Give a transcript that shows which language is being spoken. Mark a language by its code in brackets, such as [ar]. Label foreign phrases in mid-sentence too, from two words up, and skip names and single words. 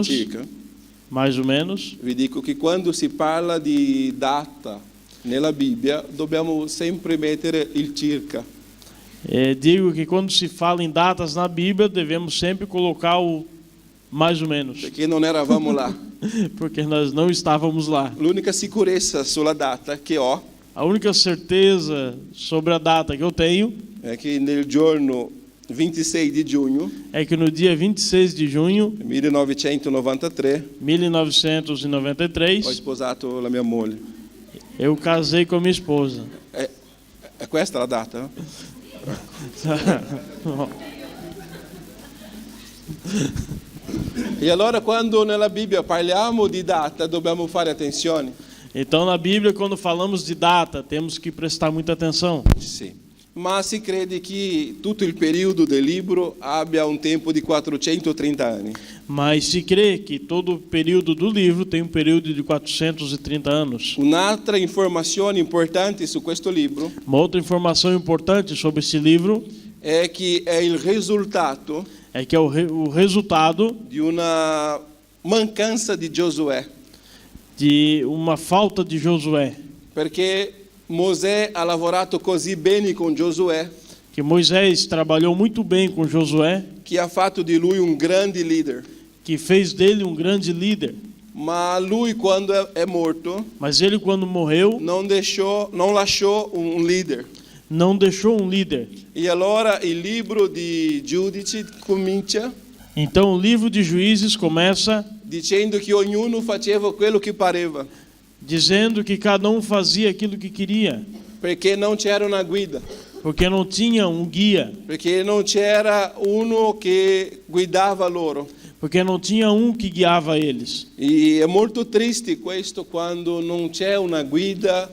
[it] circa. [pt] mais ou menos. [it] Vi dico che quando si parla di data nella Bibbia dobbiamo sempre mettere il circa. [pt] Digo que quando se fala em datas na Bíblia, devemos sempre colocar o mais ou menos, [it] perché non eravamo là. [pt] porque nós não estávamos lá. [it] L'unica sicurezza sulla data che ho [pt] A única certeza sobre a data que eu tenho [it] è che nel giorno 26 di giugno [pt] é que no dia 26 de junho [it] 1993 [pt] de 1993 [it] ho sposato la mia moglie. [pt] eu casei com a minha esposa. [it] È questa la data? E allora quando nella Bibbia parliamo di data dobbiamo fare attenzione. [pt] Então, na Bíblia, quando falamos de data, temos que prestar muita atenção. [it] Sì. Ma si crede che tutto il periodo del libro abbia un tempo di 430 anni. [pt] Mas se crê que todo o período do livro tem um período de 430 anos. [it] Un'altra informazione importante su questo libro [pt] Uma outra informação importante sobre esse livro [it] è che è il risultato [pt] é que é o resultado [it] di una mancanza di Giosuè, [pt] de uma falta de Josué. [it] perché Mosè ha lavorato così bene con Giosuè [pt] Que Moisés trabalhou muito bem com Josué, [it] che ha fatto di lui un grande leader. [pt] que fez dele um grande líder. [it] Ma lui quando è morto [pt] Mas ele, quando morreu, [it] non lasciò un leader. [pt] não deixou um líder. [it] E allora il libro di Giudici comincia [pt] Então, o livro de Juízes começa [it] dicendo che ognuno faceva quello che pareva, [pt] dizendo que cada um fazia aquilo que queria, [it] perché non c'era una guida, [pt] porque não tinha um guia, [it] perché non c'era uno che guidava loro. [pt] porque não tinha um que guiava eles. [it] E è molto triste questo quando non c'è una guida